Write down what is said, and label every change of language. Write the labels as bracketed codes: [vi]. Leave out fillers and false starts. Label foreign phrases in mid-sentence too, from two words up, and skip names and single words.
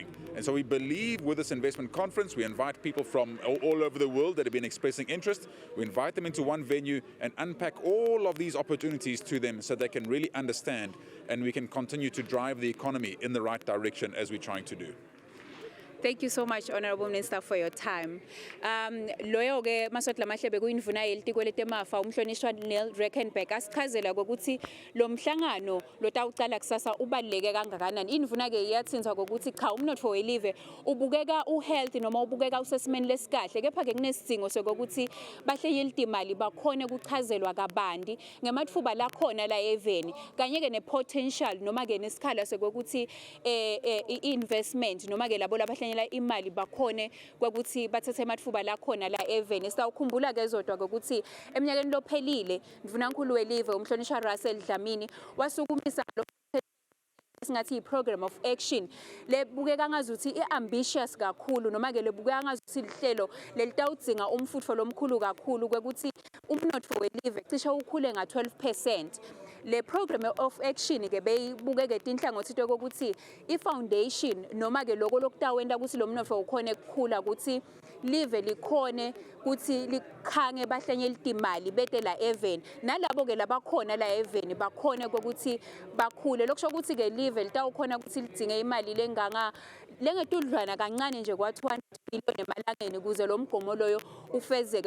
[en] And so we believe with this investment conference, we invite people from all over the world that have been expressing interest. We invite them into one venue and unpack all of these opportunities to them so they can really understand and we can continue to drive the economy in the right direction as we're trying to do. Thank you so much, Honorable Minister, for your time. [ss] Loyo ke maswati lamahlebe kuyindvuna yelitiko letemafa umhlonishwa Neil Rackenback asichazela ukuthi lo mhlangano lotawucala kusasa ubaluleke kangakanani. Indvuna ke iyatsinza ukuthi cha umnotfo welive ubukeka uhealth noma ubukeka usesimeni lesikahle kepha ke kunesidingo sokuthi bahleyela imali bakhone kuchazelwa kabandi ngematfuba la khona la eveni kanye ke nepotential noma ke nesikhala sokuthi investment noma ke labo labahlanyela imali bakhone ukuthi bathethe ematfuba la khona la eveni. Sitawukhumbula ke Zodwa ukuthi eminyakeni lophelile mvunankulu welive umhlonishwa Russell Dlamini wasukumisa lo singathi [en] program of action [ss] lebukeka ngazuthi iambitious kakhulu noma ke lebukeka ngazuthi lihlelo lelitawudzinga umfutho lomkhulu kakhulu ukuthi umnotfo welive cishe ukhule nga12%. Le [en] program of action [ss] ke beyibukeke tinhlangothi ukuthi ifoundation noma ke lokho lokutawenda ukuthi lo mnotfo ukhone ukukhula ukuthi live likhone ukuthi likhange bahlanyela imali bete la even nalabo ke labakhona la even bakhone ukuthi bakhule lokusho ukuthi ke live litawukhona ukuthi lidinge imali lengetudlwana kancane nje kwa 200 billion emalangeni kuze lo mgomo loyo ufezeke.